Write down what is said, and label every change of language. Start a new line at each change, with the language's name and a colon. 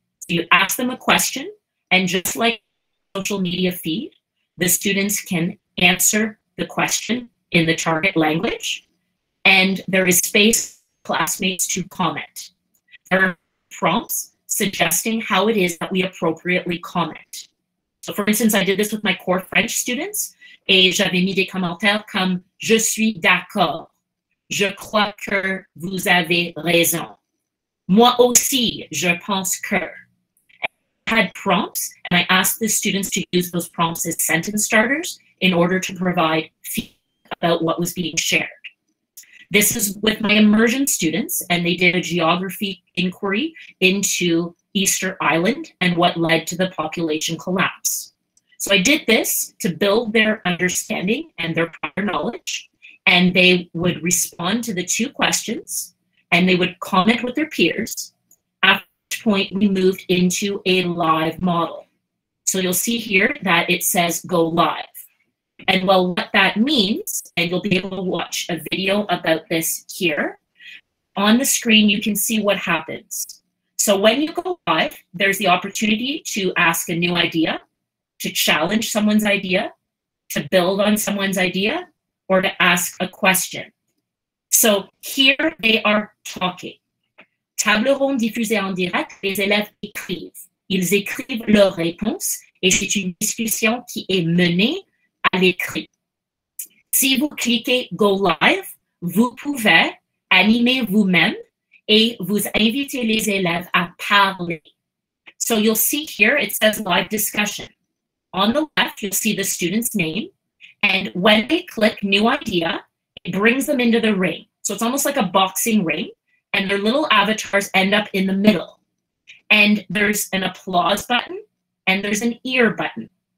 English: So you ask them a question, and just like social media feed, the students can answer the question in the target language, and there is space for classmates to comment. There are prompts suggesting how it is that we appropriately comment. So for instance, I did this with my core French students,
French: et j'avais mis des commentaires comme « Je suis d'accord »,« Je crois que vous avez raison »,« Moi aussi, je pense que ».
English: I had prompts, and I asked the students to use those prompts as sentence starters in order to provide feedback about what was being shared. This is with my immersion students, and they did a geography inquiry into Easter Island and what led to the population collapse. So I did this to build their understanding and their prior knowledge, and they would respond to the two questions, and they would comment with their peers. At which point, we moved into a live model. So you'll see here that it says go live. And well, what that means, and you'll be able to watch a video about this here, on the screen you can see what happens. So when you go live, there's the opportunity to ask a new idea, to challenge someone's idea, to build on someone's idea, or to ask a question. So here they are talking.
French: Table ronde diffusée en direct, les élèves écrivent. Ils écrivent leurs réponses et c'est une discussion qui est menée à l'écrit. Si vous cliquez Go Live, vous pouvez animer vous-même et vous inviter les élèves à parler.
English: So you'll see here it says live discussion. On the left, you'll see the student's name, and when they click new idea, it brings them into the ring. So it's almost like a boxing ring, and their little avatars end up in the middle. And there's an applause button, and there's an ear button.